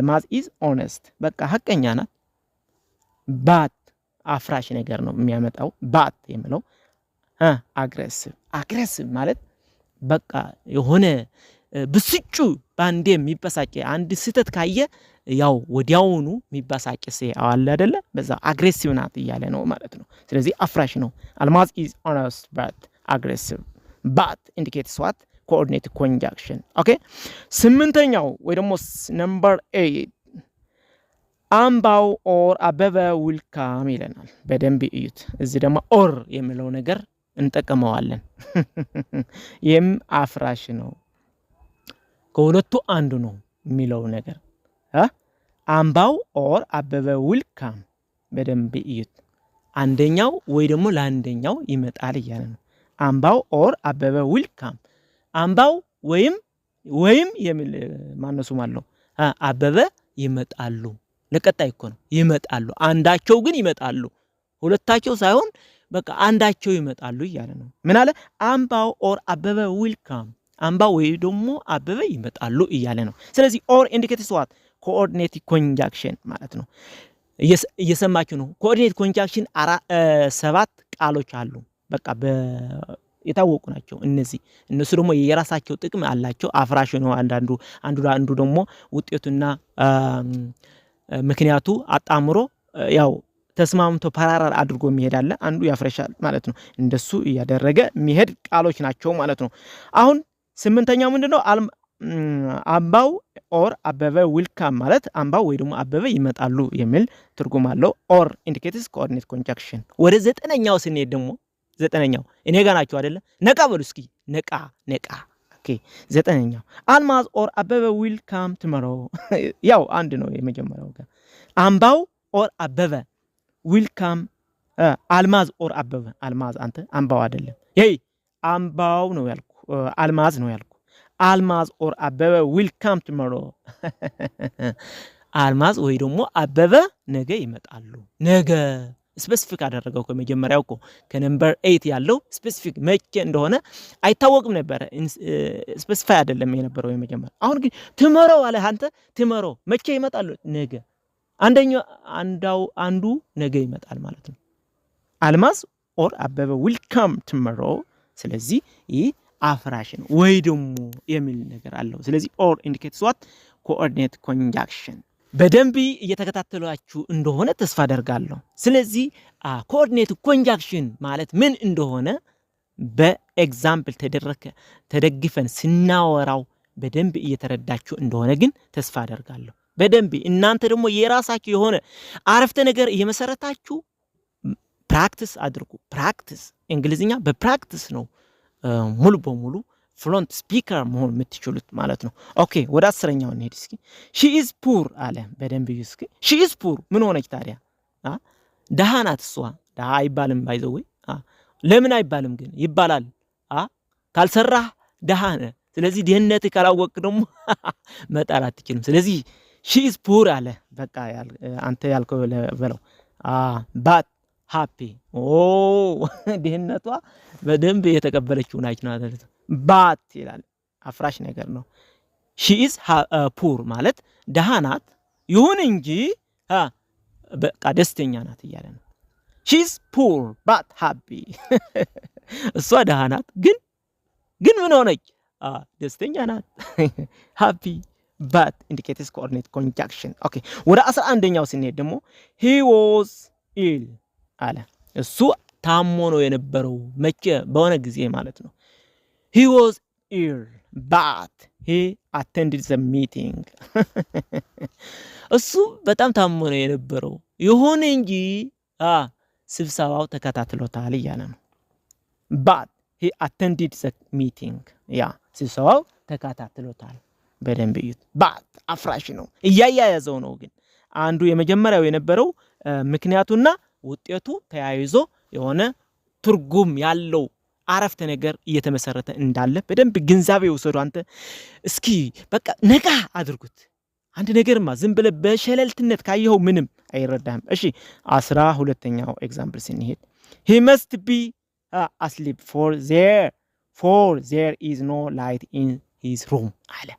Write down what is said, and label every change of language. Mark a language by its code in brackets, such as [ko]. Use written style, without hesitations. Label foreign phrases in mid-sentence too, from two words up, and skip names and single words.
[am] አልማዝ [en] is honest [am] በቃ ሐቀኛ ናት but አፍራሽ ነገር ነው የሚያመጣው ባት የሚለው አግሬሲቭ ማለት በቃ የሆነ ብስጩ ባንዴ የሚበሳጭ አንድ ስህተት ካየ ያው ወዲያውኑ የሚበሳጭ አለ አይደለ በዛ አግሬሲቭ ናት እያለ ነው ማለት ነው ስለዚህ አፍራሽ ነው አልማዝ [en] is honest but aggressive but indicates what coordinate conjunction okay [am] ስምንተኛው ወይ ደግሞ ነምበር 8 አምባው ኦር አበበ [en] will come [am] ይለናል በደንብ እዩት እዚህ ደግሞ ኦር የሚለው ነገር እንጠቀመዋለን ይህም አፍራሽ ነው ከሁለቱ አንዱ ነው የሚለው ነገር አምባው ኦር አበበ [en] will come [am] በደንብ እዩት አንደኛው ወይ ደግሞ ለአንደኛው ይመጣል እያለ ነው አምባው ኦር አበበ [en] will come [am] አምባው ወይም የሚል ማነሱ ማለት አበበ ይመጣሉ ለቀጣይ እኮ ነው ይመጣሉ አንዳቸው ግን ይመጣሉ ሁለታቸው ሳይሆን በቃ አንዳቸው ይመጣሉ እያለ ነው ምን አለ አምባው ኦር አበበ [en] will come [am] አምባው ወይ ደግሞ አበበ ይመጣሉ እያለ ነው ስለዚህ [en] or indicates what coordinate conjunction [am] ማለት ነው እየሰማችሁ ነው [en] coordinate conjunction [am] 7 ቃሎች አሉ በቃ የታወቁ ናቸው እነሱ ደግሞ የራሳቸው ጥቅም አላቸው አፍራሽ ነው አንዱ ደግሞ ውጤቱና ምክንያቱ አጣምሮ ያው ተስማምቶ ፓራራል አድርጎ የሚሄዳለ አንዱ ያፍረሻል ማለት ነው እንደሱ ያደረገ የሚሄድ ቃሎች ናቸው ማለት ነው አሁን ስምንተኛው ምንድነው አምባው ኦር አበበ [en] will come [am] ማለት አምባው ወይ ደግሞ አበበ ይመጣሉ የሚል ትርጉም አለው [en] or indicates coordinate [am] ኮንጃንክሽን ወደ ዘጠነኛው ስንሄድ ደግሞ ዘጠነኛው እኔ ጋር ናቸው አይደለ ነቃ በሉ እስኪ ነቃ ኦኬ ዘጠነኛው አልማዝ ኦር አበበ [en] will come tomorrow [am] ያው አንድ ነው የመጀመሪያው ጋር አምባው ኦር አበበ [en] will come [am] አልማዝ ኦር አበበ አልማዝ አንተ አምባው አይደለም አምባው ነው ያልኩ አልማዝ ነው ያልኩ አልማዝ ኦር አበበ [en] will come tomorrow [am] አልማዝ ወይ ደግሞ አበበ ነገ ይመጣሉ ነገ ስፔሲፊክ አደረገው ከመጀመሪያው እኮ ከነምበር 8 ያለው ስፔሲፊክ መቼ እንደሆነ አይታወቅም ነበር ስፔሲፋይ አይደለም የነበረው የመጀመሪያ አሁን ግን tomorrow አለ አንተ tomorrow መቼ ይመጣሉ ነገ አንዱ ነገ ይመጣል ማለት ነው አልማዝ ኦር አበበ [en] will come tomorrow [am] ስለዚህ ይህ አፍራሽ ነው ወይ ደግሞ የሚል ነገር አለው ስለዚህ [en] or indicates what coordinate conjunction [am] በደንብ እየተከታተላችሁ እንደሆነ ተስፋ አደርጋለሁ ስለዚህ [en] coordinate conjunction [am] ማለት ምን እንደሆነ በኤግዛምፕል ተደግፈን ስናወራው በደንብ እየተረዳችሁ እንደሆነ ግን ተስፋ አደርጋለሁ በደንብ እናንተ ደግሞ የራሳችሁ የሆነ አረፍተ ነገር እየመሰረታችሁ ፕራክቲስ አድርጉ ፕራክቲስ እንግሊዝኛ በፕራክቲስ ነው ሙሉ በሙሉ [en] fluent speaker [am] መሆን የምትችሉት ማለት ነው ኦኬ ወደ 10ኛው እንሄድ እስኪ [en] she is poor [am] አለ በደንብ እስኪ [en] she is poor [am] ምን ሆነች ታዲያ ደሃ ናት እሷ ደሃ አይባልም ባይዘው ለምን አይባልም ግን ይባላል ካልሰራህ ደሃ ነህ ስለዚህ ድህነት ካላወቅ ደግሞ መጣር አትችልም ስለዚህ [en] she is poor [am] አለ በቃ አንተ ያልከው በለው [en] but happy [am] ድህነቷ በደንብ የተቀበለችው ናች ነው አይደል ባት ይላል አፍራሽ ነገር ነው [en] she is poor [am] ማለት ደሃ ናት ይሁን እንጂ በቃ ደስተኛ ናት እያለ ነው [en] she is poor but happy [am] እሷ ደሃ ናት ግን ምን ሆነች ደስተኛ ናት [en] happy but indicates coordinate conjunction okay [am] ወደ 11ኛው ስንሄድ ደግሞ [en] he was ill [am] አለ እሱ ታሞ ነው የነበረው መቼ በሆነ ጊዜ ማለት ነው [en] he was ill but he attended the meeting [am] እሱ በጣም ታሞ ነው የነበረው ይሁን እንጂ ስብሰባው ተከታትሎታል እያለ ነው [en] but he attended the meeting [am] ስብሰባው ተከታትሎታል በደንብ እዩት but አፍራሽ ነው እያያያዘው ነው ግን አንዱ የመጀመሪያው የነበረው ምክንያቱና ውጤቱ ተያይዞ የሆነ ትርጉም ያለው አረፍተ ነገር እየተመሰረተ እንዳለ በደንብ ግንዛቤ ወሰዱ አንተ እስኪ በቃ ነቃ አድርጉት አንድ ነገርማ ዝም ብለ በሸለልትነት ካየው ምንም አይረዳም እሺ 12ኛው ኤግዛምፕል ስንሄድ [en] he must be asleep for there is no light in his room [am] አለ